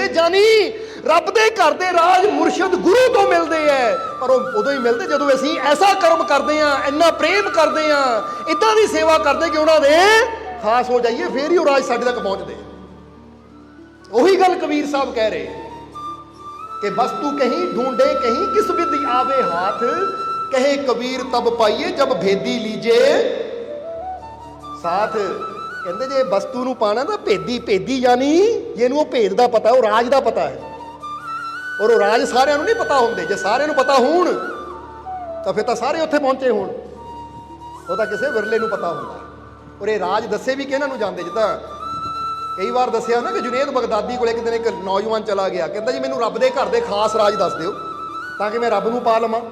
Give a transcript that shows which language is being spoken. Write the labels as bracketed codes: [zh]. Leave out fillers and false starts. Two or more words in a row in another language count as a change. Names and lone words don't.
[pa] ਜਾਨੀ ਰੱਬ ਦੇ ਘਰ ਦੇ ਰਾਜ ਮੁਰਸ਼ਿਦ ਗੁਰੂ ਤੋਂ ਮਿਲਦੇ ਐ, ਪਰ ਉਹ ਉਦੋਂ ਹੀ ਮਿਲਦੇ ਜਦੋਂ ਅਸੀਂ ਐਸਾ ਕਰਮ ਕਰਦੇ ਆਂ, ਇੰਨਾ ਪ੍ਰੇਮ ਕਰਦੇ ਆਂ, ਇਦਾਂ ਦੀ ਸੇਵਾ ਕਰਦੇ ਕਿ ਉਹਨਾਂ ਦੇ ਖਾਸ ਹੋ ਜਾਈਏ, ਫੇਰ ਹੀ ਉਹ ਰਾਜ ਸਾਡੇ ਤੱਕ ਪਹੁੰਚਦੇ। ਉਹੀ ਗੱਲ ਕਬੀਰ ਸਾਹਿਬ ਕਹਿ ਰਹੇ ਕਿ [hi] वस्तु कहीं ढूंढे कहीं किस विधि आवे हाथ, कहे कबीर तब पाइए जब भेदी लीजे साथ। [pa] ਕਹਿੰਦੇ ਜੇ ਵਸਤੂ ਨੂੰ ਪਾਣਾ ਤਾਂ ਭੇਦੀ, ਭੇਦੀ ਯਾਨੀ ਜਿਹਨੂੰ ਉਹ ਭੇਦ ਦਾ ਪਤਾ, ਉਹ ਰਾਜ ਦਾ ਪਤਾ ਹੈ। ਔਰ ਉਹ ਰਾਜ ਸਾਰਿਆਂ ਨੂੰ ਨਹੀਂ ਪਤਾ ਹੁੰਦੇ। ਜੇ ਸਾਰਿਆਂ ਨੂੰ ਪਤਾ ਹੋਣ ਤਾਂ ਫਿਰ ਤਾਂ ਸਾਰੇ ਉੱਥੇ ਪਹੁੰਚੇ ਹੋਣ, ਉਹ ਤਾਂ ਕਿਸੇ ਵਿਰਲੇ ਨੂੰ ਪਤਾ ਹੁੰਦਾ। ਔਰ ਇਹ ਰਾਜ ਦੱਸੇ ਵੀ ਕਿਹਨਾਂ ਨੂੰ ਜਾਂਦੇ, ਜਿੱਦਾਂ ਕਈ ਵਾਰ ਦੱਸਿਆ ਨਾ ਕਿ ਜੁਨੇਦ ਬਗਦਾਦੀ ਕੋਲ ਇੱਕ ਦਿਨ ਇੱਕ ਨੌਜਵਾਨ ਚਲਾ ਗਿਆ, ਕਹਿੰਦਾ ਜੀ ਮੈਨੂੰ ਰੱਬ ਦੇ ਘਰ ਦੇ ਖਾਸ ਰਾਜ ਦੱਸ ਦਿਓ ਤਾਂ ਕਿ ਮੈਂ ਰੱਬ ਨੂੰ ਪਾ ਲਵਾਂ।